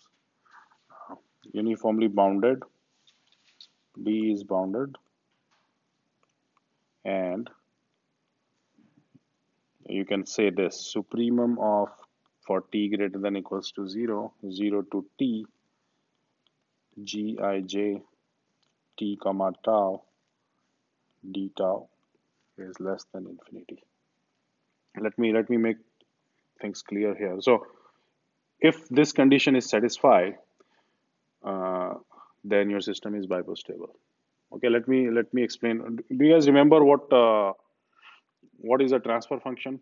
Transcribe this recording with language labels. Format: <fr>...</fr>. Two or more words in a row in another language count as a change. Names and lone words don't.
<en>Uniformly bounded, D is bounded, and you can say this supremum of for t greater than equals to 0, 0 to t, gij t comma tau d tau is less than infinity. Let me make things clear here. So if this condition is satisfied, uh, then your system is Bibo stable. Okay, let me explain. Do you guys remember what is a transfer function?</en>